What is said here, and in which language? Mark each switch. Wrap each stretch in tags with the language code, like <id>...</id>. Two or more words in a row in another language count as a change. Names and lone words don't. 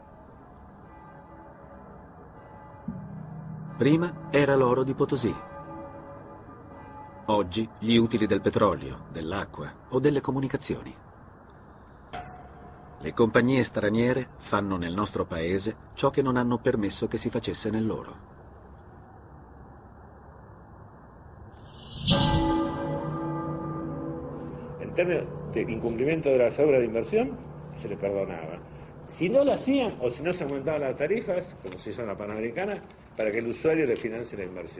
<it>Prima era l'oro di Potosí. Oggi gli utili del petrolio, dell'acqua o delle comunicazioni. Le compagnie straniere fanno nel nostro paese ciò che non hanno permesso che si facesse nel loro.</it> <es>En términos de incumplimiento de las obras de inversión, se les perdonaba. Si no lo hacían o si no se aumentaban las tarifas, como se hizo en la Panamericana, para que el usuario le financie la inversión.</es>